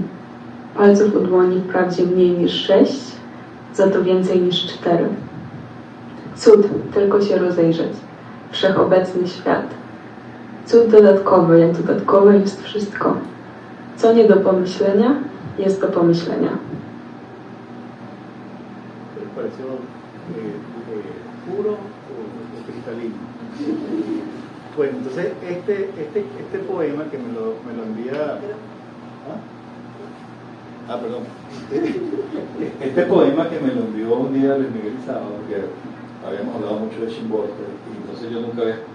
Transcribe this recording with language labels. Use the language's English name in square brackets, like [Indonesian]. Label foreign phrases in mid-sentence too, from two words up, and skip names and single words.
[Polish] Palców u dłoni wprawdzie mniej niż 6, za to więcej niż 4. Cud, tylko się rozejrzeć. Wszechobecny świat. Cud dodatkowy, jak dodatkowe jest wszystko. Co nie do pomyślenia, jest do pomyślenia. [Spanish] Pareció puro o cristalino. Bueno, entonces este poema que me lo envía... Perdón. Este poema que me lo envió un día Luis Miguel Sábado, que habíamos hablado mucho de Szymborska, y entonces yo nunca había...